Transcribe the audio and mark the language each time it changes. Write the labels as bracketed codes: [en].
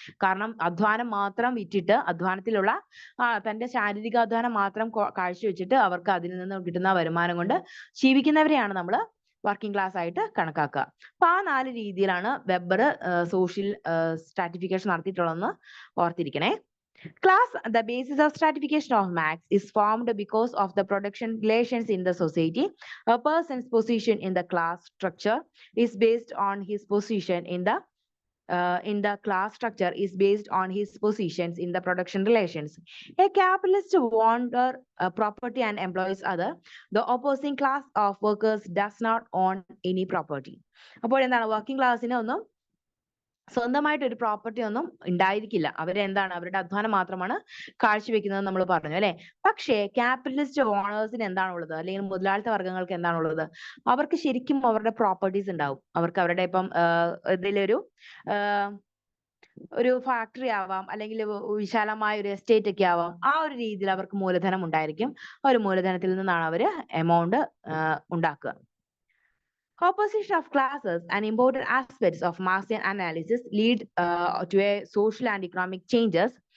[ml] കാരണം അധ്വാനം മാത്രം വിറ്റിട്ട്, അധ്വാനത്തിലുള്ള തന്റെ ശാരീരിക അധ്വാനം മാത്രം കാഴ്ചവെച്ചിട്ട് അവർക്ക് അതിൽ നിന്ന് കിട്ടുന്ന വരുമാനം കൊണ്ട് ജീവിക്കുന്നവരെയാണ് നമ്മൾ വർക്കിംഗ് ക്ലാസ് ആയിട്ട് കണക്കാക്കുക. അപ്പൊ ആ 4 രീതിയിലാണ് weber social stratification നടത്തിയിട്ടുള്ളതെന്ന് ഓർത്തിരിക്കണേ. [en] The basis of stratification of Marx is formed because of the production relations in the society. A person's position in the class structure is based on his position in the class structure is based on his positions in the production relations. A capitalist owns property and employs other. The opposing class of workers does not own any property. [ml] അപ്പോൾ എന്താണ്, working ക്ലാസ്സിന് ഒന്നും സ്വന്തമായിട്ട് ഒരു property ഒന്നും ഉണ്ടായിരിക്കില്ല. അവരെന്താണ്, അവരുടെ അധ്വാനം മാത്രമാണ് കാഴ്ചവെക്കുന്നത് നമ്മൾ പറഞ്ഞു അല്ലെ. പക്ഷേ ക്യാപിറ്റലിസ്റ്റ് ഓണേഴ്സിന് എന്താണുള്ളത്, അല്ലെങ്കിൽ മുതലാളിത്ത വർഗ്ഗങ്ങൾക്ക് എന്താണുള്ളത്? അവർക്ക് ശരിക്കും അവരുടെ പ്രോപ്പർട്ടീസ് ഉണ്ടാവും. അവർക്ക് അവരുടെ ഇപ്പം ഇതിലൊരു ഒരു ഫാക്ടറി ആവാം, അല്ലെങ്കിൽ വിശാലമായ ഒരു എസ്റ്റേറ്റ് ഒക്കെ ആവാം. ആ ഒരു രീതിയിൽ അവർക്ക് മൂലധനം ഉണ്ടായിരിക്കും. ആ ഒരു മൂലധനത്തിൽ നിന്നാണ് അവര് എമൗണ്ട് ഉണ്ടാക്കുക. [en] Opposition of classes and important aspects of Marxian analysis lead to a social and economic changes.